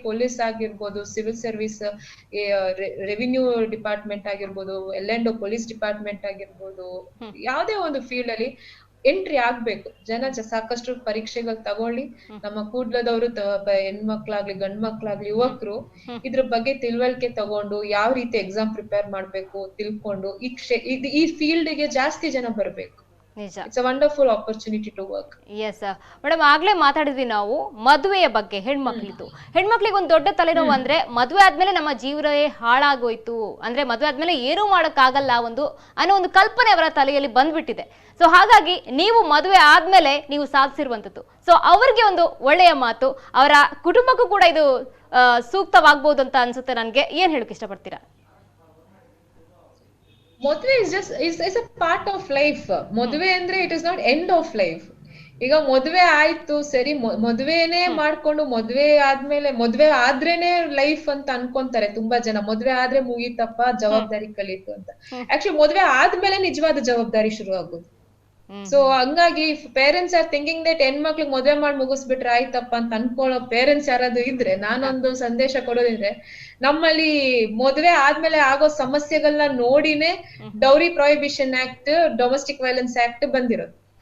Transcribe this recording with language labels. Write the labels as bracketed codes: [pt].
[kn] Police ಆಗಿರ್ಬೋದು, civil service, revenue department ಆಗಿರ್ಬೋದು, L&O police department ಆಗಿರ್ಬೋದು, ಯಾವ್ದೇ ಒಂದು ಫೀಲ್ಡ್ ಅಲ್ಲಿ ಎಂಟ್ರಿ ಆಗ್ಬೇಕು. ಸಾಕಷ್ಟು ಪರೀಕ್ಷೆಗಳು ತಗೊಳ್ಳಿ. ನಮ್ಮ ಕೂಡ್ಲದವರು ಹೆಣ್ಮಕ್ಳಾಗ್ಲಿ ಗಂಡ್ ಮಕ್ಳಾಗ್ಲಿ ಯುವಕರು ಇದ್ರ ಬಗ್ಗೆ ತಿಳುವಳಿಕೆ ತಗೊಂಡು ಯಾವ ರೀತಿ ಎಕ್ಸಾಮ್ ಪ್ರಿಪೇರ್ ಮಾಡ್ಬೇಕು ತಿಳ್ಕೊಂಡು ಈ ಫೀಲ್ಡ್ ಗೆ ಜಾಸ್ತಿ ಜನ ಬರ್ಬೇಕು. [en] It's a wonderful opportunity to work. [kn] Yes madam, ಆಗ್ಲೇ ಮಾತಾಡಿದ್ವಿ ನಾವು ಮದುವೆಯ ಬಗ್ಗೆ. ಹೆಣ್ಮಕ್ಳಿಗೆ ಒಂದು ದೊಡ್ಡ ತಲೆನೋವು ಅಂದ್ರೆ ಮದುವೆ ಆದ್ಮೇಲೆ ನಮ್ಮ ಜೀವನವೇ ಹಾಳಾಗೋಯ್ತು, ಅಂದ್ರೆ ಮದುವೆ ಆದ್ಮೇಲೆ ಏನೂ ಮಾಡಕ್ಕಾಗಲ್ಲ ಅನ್ನೋ ಒಂದು ಕಲ್ಪನೆ ಅವರ ತಲೆಯಲ್ಲಿ ಬಂದ್ಬಿಟ್ಟಿದೆ. ಸೊ ಹಾಗಾಗಿ ನೀವು ಮದುವೆ ಆದ್ಮೇಲೆ ನೀವು ಸಾಧಿಸಿರುವಂತದ್ದು, ಸೊ ಅವ್ರಿಗೆ ಒಂದು ಒಳ್ಳೆಯ ಮಾತು, ಅವರ ಕುಟುಂಬಕ್ಕೂ ಕೂಡ ಇದು ಸೂಕ್ತವಾಗ್ಬೋದು ಅಂತ ಅನ್ಸುತ್ತೆ. ನನ್ಗೆ ಏನ್ ಹೇಳಕ್ ಇಷ್ಟಪಡ್ತೀರಾ? [en] ಮದುವೆ is a part of life. [kn] ಮದುವೆ ಅಂದ್ರೆ [en] It is not end of life. [kn] ಈಗ ಮದುವೆ ಆಯ್ತು ಸರಿ, ಮದುವೆನೇ ಮಾಡ್ಕೊಂಡು ಮದುವೆ ಆದ್ರೇನೆ ಲೈಫ್ ಅಂತ ಅನ್ಕೊಂತಾರೆ ತುಂಬಾ ಜನ. ಮದುವೆ ಆದ್ರೆ ಮುಗೀತಪ್ಪ, ಜವಾಬ್ದಾರಿ ಕಲೀತು ಅಂತ. ಆಕ್ಚುಲಿ ಮದುವೆ ಆದ್ಮೇಲೆ ನಿಜವಾದ ಜವಾಬ್ದಾರಿ ಶುರು ಆಗೋದು. ಸೊ ಹಂಗಾಗಿ [en] parents are thinking that [kn] ಹೆಣ್ಮಕ್ಳಿಗೆ ಮದುವೆ ಮಾಡಿ ಮುಗಿಸ್ಬಿಟ್ರೆ ಆಯ್ತಪ್ಪ ಅಂತ ಅನ್ಕೊಳ್ಳೋ ಪೇರೆಂಟ್ಸ್ ಯಾರಾದ್ರೂ ಇದ್ರೆ, ನಾನೊಂದು ಸಂದೇಶ ಕೊಡೋದಿದ್ರೆ, ನಮ್ಮಲ್ಲಿ ಮದುವೆ ಆದ್ಮೇಲೆ ಆಗೋ ಸಮಸ್ಯೆಗಳನ್ನ ನೋಡಿನೇ dowry prohibition act, domestic violence act ಬಂದಿರೋದು.